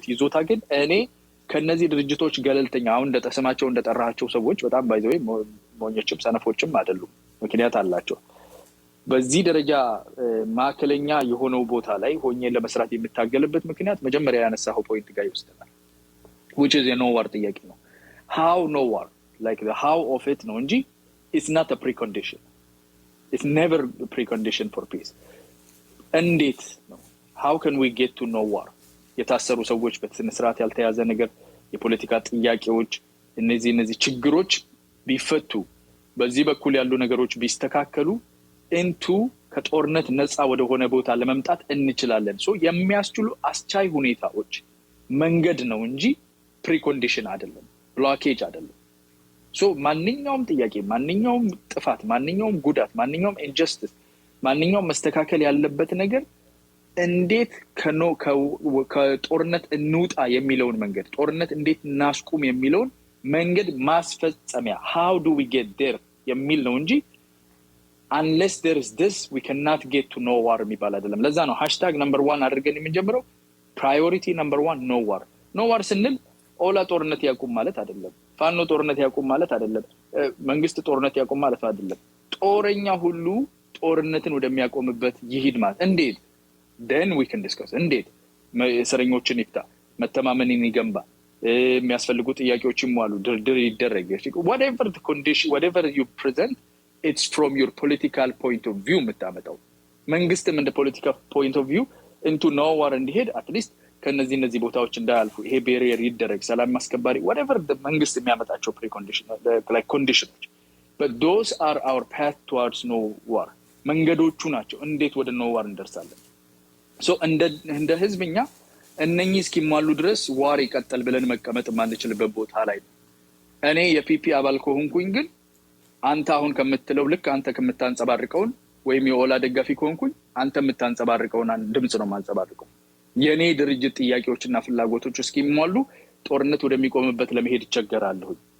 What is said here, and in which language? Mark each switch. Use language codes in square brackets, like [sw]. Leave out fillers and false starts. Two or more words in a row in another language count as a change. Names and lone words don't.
[am] ይዞታ ግን እኔ ከነዚህ ድርጅቶች ገለልተኛ አሁን እንደተሰማቸው እንደጠራቸው ሰዎች በጣም ባይዘው ሞኞችም ሰነፎችም አይደሉም፣ ምክንያት አላቸው። በዚህ ደረጃ ማዕከለኛ የሆነው ቦታ ላይ ሆኜ ለመስራት የምታገልበት ምክንያት መጀመሪያ ያነሳው ፖይንት ጋር ይወስደናል። [en] which is a no war [am] ጥያቄ ነው። [en] how no war like the how of it [am] ነው እንጂ [en] it's not a precondition. It's never a precondition for peace. [am] እንዴት ነው? [en] how can we get to no war? [am] የታሰሩ ሰዎች በስነ ስርዓት ያልተያዘ ነገር የፖለቲካ ጥያቄዎች እነዚህ ችግሮች ቢፈቱ በዚህ በኩል ያሉ ነገሮች ቢስተካከሉ እንቱ ከጦርነት ነፃ ወደ ሆነ ቦታ ለመምጣት እንችላለን። ሶ የሚያስችሉ አስቻይ ሁኔታዎች መንገድ ነው እንጂ ፕሪኮንዲሽን አይደለም፣ ብሎኬጅ አይደለም። ሶ ማንኛውም ጥያቄ፣ ማንኛውም ጥፋት፣ ማንኛውም ጉዳት፣ ማንኛውም ኢንጀስቲስ፣ ማንኛውም መስተካከል ያለበት ነገር እንዴት ከጦርነት እንውጣ የሚለውን መንገድ፣ ጦርነት እንዴት እናስቁም የሚለውን መንገድ ማስፈጸሚያ [en] how do we get there [am] የሚል ነው እንጂ [en] unless there is this we cannot get to no war [am] የሚባል አይደለም። ለዛ ነው #1 አድርገን የምንጀምረው [en] priority number 1 no war። no war [am] ስንል ኦላ ጦርነት ያቁም ማለት አይደለም፣ ፋኖ ጦርነት ያቁም ማለት አይደለም፣ መንግስት ጦርነት ያቁም ማለት አይደለም። ጦረኛ ሁሉ ጦርነትን ወደሚያቆምበት ይሂድ ማለት እንዴት [en] then we can discuss [am] እንዴት እስረኞችን ይፍታ፣ መተማመንን ይገንባ፣ የሚያስፈልጉ ጥያቄዎችም አሉ ድርድር ይደረግ [en] whatever the condition whatever you present it's from your political point of view [am] የምታመጣው መንግስትም እንደ [en] political point of view into no war እንዲሄድ at least [am] ከነዚህ ቦታዎች እንዳያልፉ ይሄ barrier ይደረግ ሰላም ማስከባሪ [en] whatever the [am] መንግስት የሚያመጣቸው [en] precondition like conditions but those are our path towards no war [am] መንገዶቹ ናቸው እንዴት ወደ [en] no war [am] እንደርሳለን so እንደ ህዝብኛ እነኚህ እስኪሟሉ ድረስ ዋር ይቀጥል ብለን መቀመጥ ማንችልበት ቦታ ላይ እኔ የፒፒ አባል ከሆንኩኝ ግን አንተ አሁን ከምትለው ልክ አንተ ከምታንጸባርቀውን ወይም የኦላ ደጋፊ ከሆንኩኝ አንተ የምታንጸባርቀውን ድምጽ ነው ማንጸባርቀው የኔ ድርጅት ጥያቄዎችና ፍላጎቶች እስኪሟሉ ጦርነት ወደሚቆምበት ለመሄድ ይቸገራለሁ